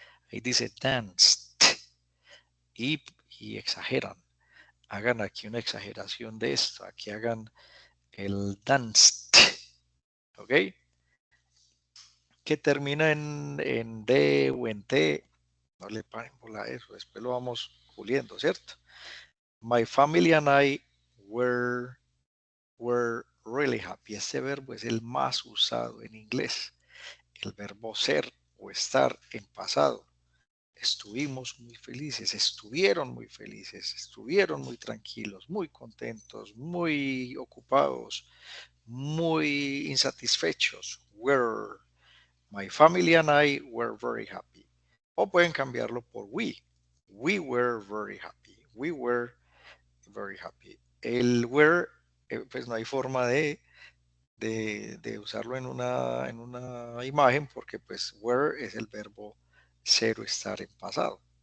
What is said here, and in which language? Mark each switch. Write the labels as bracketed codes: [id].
[es] Ahí dice danced. Y exageran. Hagan aquí una exageración de esto. Aquí hagan el danced. ¿Ok? Que termina en D o en T. No le paren bola a eso. Después lo vamos puliendo, ¿cierto? [en] My family and I were really happy. [es] Este verbo es el más usado en inglés. El verbo ser o estar en pasado. Estuvimos muy felices, estuvieron muy felices, estuvieron muy tranquilos, muy contentos, muy ocupados, muy insatisfechos. [en] Were. My family and I were very happy. [es] O pueden cambiarlo por we. [en] We were very happy. We were very happy. [es] El were, pues no hay forma de usarlo en una imagen porque pues were es el verbo ser o estar en pasado.